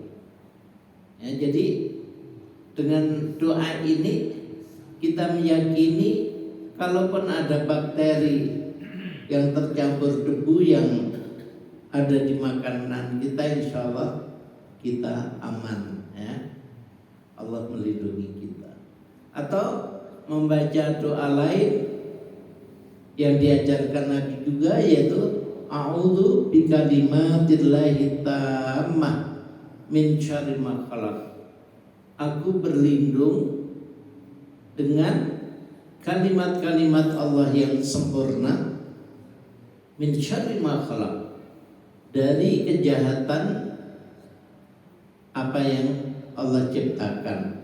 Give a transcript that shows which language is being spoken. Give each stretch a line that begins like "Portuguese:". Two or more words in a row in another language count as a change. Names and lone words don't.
Indonesian: Ya, jadi dengan doa ini kita meyakini kalaupun ada bakteri yang tercampur debu yang ada di makanan kita,
Arabic: إن شاء الله
Indonesian: kita aman ya. Allah melindungi kita. Atau membaca doa lain yang diajarkan Nabi juga, yaitu
Arabic: أعوذ بكلمات الله التامة من شر ما خلق.
Indonesian: Aku berlindung dengan kalimat-kalimat Allah yang sempurna,
Arabic: من شر ما خلق,
Indonesian: dari kejahatan apa yang Allah ciptakan.